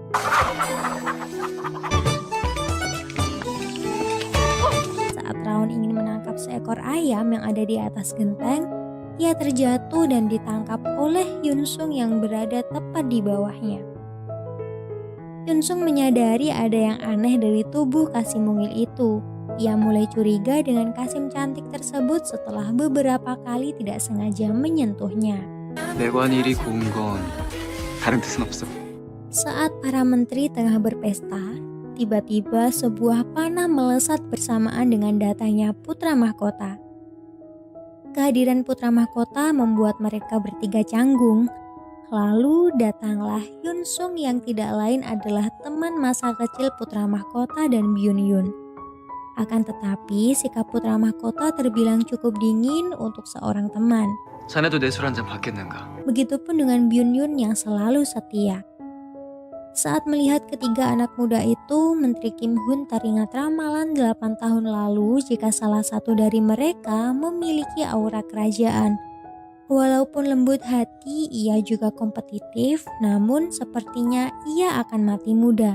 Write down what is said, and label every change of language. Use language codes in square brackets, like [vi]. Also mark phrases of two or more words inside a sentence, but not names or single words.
[id] Saat Raon ingin menangkap seekor ayam yang ada di atas genteng, ia terjatuh dan ditangkap oleh Yun Sung yang berada tepat di bawahnya. Yun Sung menyadari ada yang aneh dari tubuh Kasim mungil itu. Ia mulai curiga dengan Kasim cantik tersebut setelah beberapa kali tidak sengaja menyentuhnya. [ko] 내관이 이리 고운 건 다른 뜻은 없어. [id] Saat para menteri tengah berpesta, tiba-tiba sebuah panah melesat bersamaan dengan datangnya putra mahkota. Kehadiran putra mahkota membuat mereka bertiga canggung. Lalu datanglah Yun Sung yang tidak lain adalah teman masa kecil putra mahkota dan Byun Yun. Akan tetapi sikap putra mahkota terbilang cukup dingin untuk seorang teman. [ko] 자네도 내 술 한잔 받겠는가? [id] Begitupun dengan Byun Yun yang selalu setia. Saat melihat ketiga anak muda itu, Menteri Kim Hun teringat ramalan 8 tahun lalu jika salah satu dari mereka memiliki aura kerajaan. Walaupun lembut hati, ia juga kompetitif, namun sepertinya ia akan mati muda.